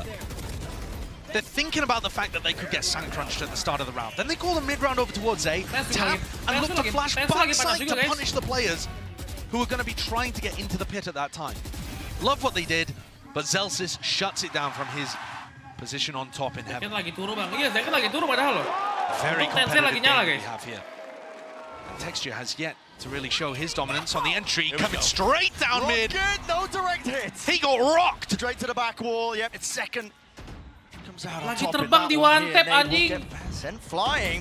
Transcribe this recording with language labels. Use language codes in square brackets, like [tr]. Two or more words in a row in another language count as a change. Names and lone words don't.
[en] They're thinking about the fact that they could get sand crunched at the start of the round. Then they call the mid-round over towards A, tap, and look to flash backside to punish the players who are going to be trying to get into the pit at that time. Love what they did, but Zelsis shuts it down from his position on top in heaven. [id] Lagi turu bang, iya Zeken lagi turu padahal loh. [en] Very [id] Tensinya lagi nyala [en] competitive game we guys. have here. And Texture has yet to really show his dominance on the entry, coming straight down mid. No direct hit. He got rocked. Straight to the back wall. Yep, it's second. Comes out on [id] Lagi [en] top in [id] terbang [en] that [id] di [en] one one here. tap They will [id] anjing. [en] get Sent flying.